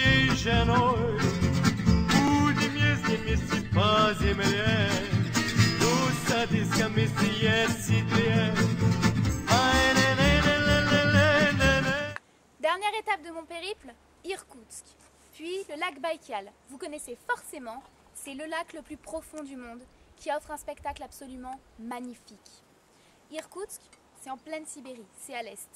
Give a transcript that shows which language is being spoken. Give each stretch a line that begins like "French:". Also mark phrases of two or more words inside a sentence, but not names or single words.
Russian: женой. Будем ездить вместе по земле, пусть садись вместе есть седле.
French: Dernière étape de mon périple, Irkoutsk, puis le lac Baïkal. Vous connaissez forcément, c'est le lac le plus profond du monde qui offre un spectacle absolument magnifique. Irkoutsk, c'est en pleine Sibérie, c'est à l'est.